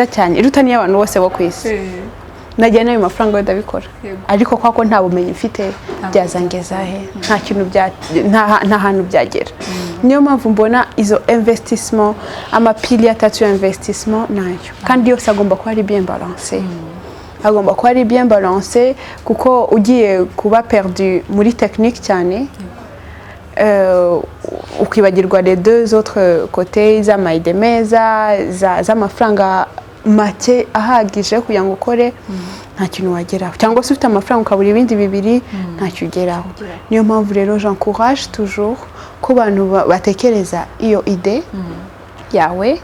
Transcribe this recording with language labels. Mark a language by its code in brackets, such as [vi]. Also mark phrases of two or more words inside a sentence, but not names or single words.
[rw] cyane iruta niyo abantu bose bo ku isi nagira nayo mafaranga wenda bikora ariko kwako nta bumenyi mfite byazangeza he nta kintu nta hantu byagera niyo mpamvu mbona izo investissement amapili atatu ya investissement nayo kandi yose agomba kuba ari [fr] bien balancé [rw] agomba kuba ari [fr] bien balancé [rw] kuko ugiye kuba perdu muri technique cyane ukibagirwa [fr] les deux autres côtés [rw] z'amayide meza z'amafaranga make ahagije kugira ngo ukore nta kintu wageraho cyangwa se ufite amafaranga ukabura ibindi bibiri ntacyo ugeraho niyo mpamvu rero [fr] j'encourage toujours [rw] ko abantu batekereza iyo ide yawe